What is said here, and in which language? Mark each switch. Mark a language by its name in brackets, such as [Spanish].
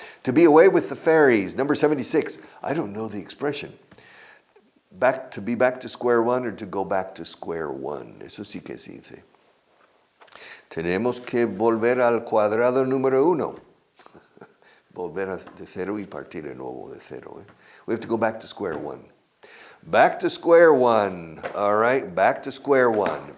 [English] To be away with the fairies. Number 76. I don't know the expression. To be back to square one or to go back to square one. [Spanish] Eso sí que se dice. Tenemos que volver al cuadrado número 1. Volver de cero y partir de nuevo de cero. [English] We have to go back to square one. Back to square one. All right, back to square one.